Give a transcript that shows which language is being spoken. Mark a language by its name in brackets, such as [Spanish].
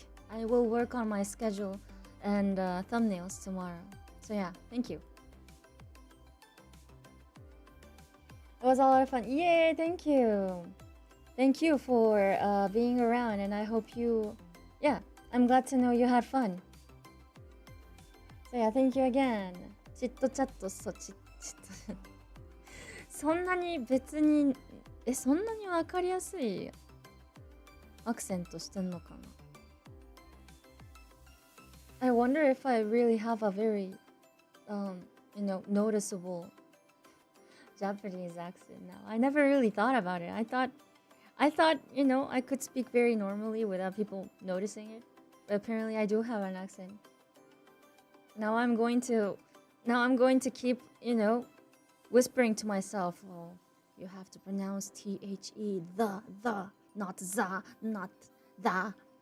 [English] I will work on my schedule and thumbnails tomorrow. So yeah, thank you. It was a lot of fun. Yay, thank you. Thank you for being around, and I hope you, yeah, I'm glad to know you had fun. So yeah, thank you again. [Japanese] チットチャット、そう、チットそんなに別に、そんなにわかりやすいアクセントしてんのかな [English] I wonder if I really have a very, noticeable Japanese accent now. I never really thought about it. I thought, I could speak very normally without people noticing it. But apparently I do have an accent. Now I'm going to keep, whispering to myself, oh, you have to pronounce T-H-E, the, not za, not the.